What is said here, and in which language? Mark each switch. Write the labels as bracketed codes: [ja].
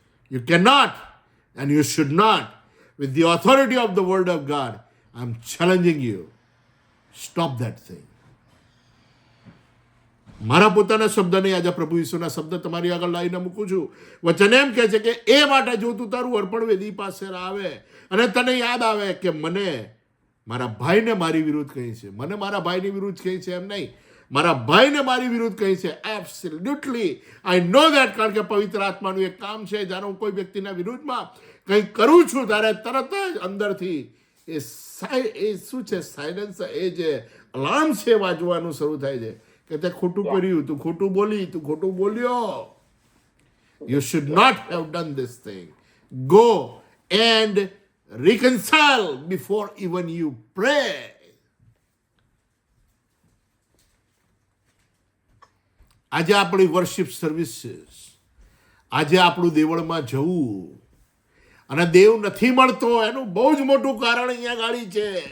[en] You cannot and you should not. With the authority of the word of God, I'm challenging you. Stop that thing. [gu] મારા પોતાના શબ્દ નહીં, આજે પ્રભુ ઈસુના શબ્દ તમારી આગળ લાવીને મૂકું છું. વચન એમ કહે છે કે એ માટે જો તું તારું અર્પણ વેદી પાસે આવે અને તને યાદ આવે કે મને મારા ભાઈને મારી વિરુદ્ધ કહી છે, મને મારા ભાઈની વિરુદ્ધ કહી છે એમ નહીં, મારા ભાઈને મારી વિરુદ્ધ કહી છે. [en] Absolutely I know that. [gu] કારણ કે પવિત્ર આત્માનું એક કામ છે, જ્યારે હું કોઈ વ્યક્તિના વિરુદ્ધમાં કંઈ કરું છું ત્યારે તરત જ અંદરથી એ શું છે, સાયલન્સ, એ જે અલાર્મ છે વાજવાનું શરૂ થાય છે કે તે ખોટું કર્યું, તું ખોટું બોલી, તું ખોટું બોલ્યો. [en] You should not have done this thing. Go and reconcile before even you pray. [gu] આજે આપણી વર્શિપ સર્વિસીસ, આજે આપણું દેવળમાં જવું અને દેવ નથી મળતો એનું બહુ જ મોટું કારણ અહીંયા ગાડી છે.